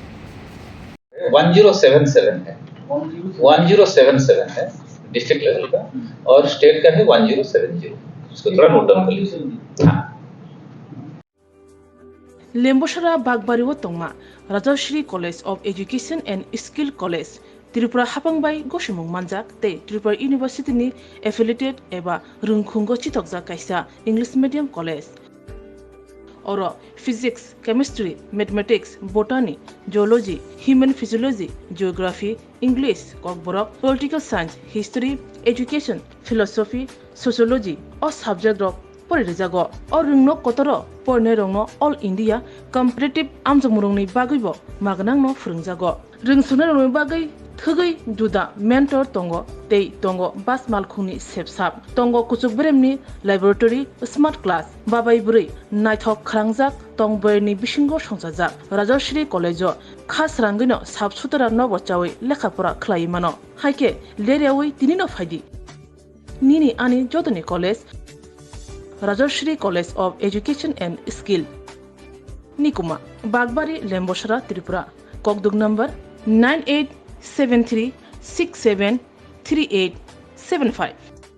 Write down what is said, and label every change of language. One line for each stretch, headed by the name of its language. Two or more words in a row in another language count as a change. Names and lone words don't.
Hindi: 1077 है, 1077 है
English: district level
Hindi: का, और स्टेट का है 1070। इसको थोड़ा
English: note down
Hindi: कर लीजिए। हाँ।
Kok Borok: लेम्बोसरा बागबारिव तंगमा राजश्री कॉलेज ऑफ एजुकेशन एंड स्किल कॉलेज त्रिपुरा हापांबाई गसुमुं मानजाक ते त्रिपुरा यूनिवर्सिटी नि एफिलिएटेड एबा रुंखुंगो चितकजा कायसा
English: English medium college
Kok Borok: और फिजिक्स,
English: chemistry, mathematics, botany, geology, human physiology, geography, English, Kokborok, political science, history, education, philosophy, sociology और सब्जेक्ट
Kok Borok: रक परिजागो और रुंगनो कतरो परने रंगनो
English: All India competitive
Kok Borok: आमजमुरुंनि बागैबो मागनांनो फोरोंजागो रोंसुनो रंगनि बागै थगै जुदा मेंटर तंगो तै तंगो बास मालखुंनि सेबसाब तंगो कुचुकब्रेमनि लैबोरेटरी
English: smart class
Kok Borok: बाबाय बुरै नायथक खरांजाक तंबरनि बिसिंगो संजाजाक राजश्री कॉलेजो खास रांगैनो साबसुतरा नबचावै लेखाफोरा खलायमानो हायके लेरियावै तिनिनो फायदि निनि आनि जदनि कॉलेज राजश्री कॉलेज ऑफ एजुकेशन एंड स्किल निकुमा बागबारी लेम्बोसरा त्रिपुरा ककदुक नंबर 9873673875।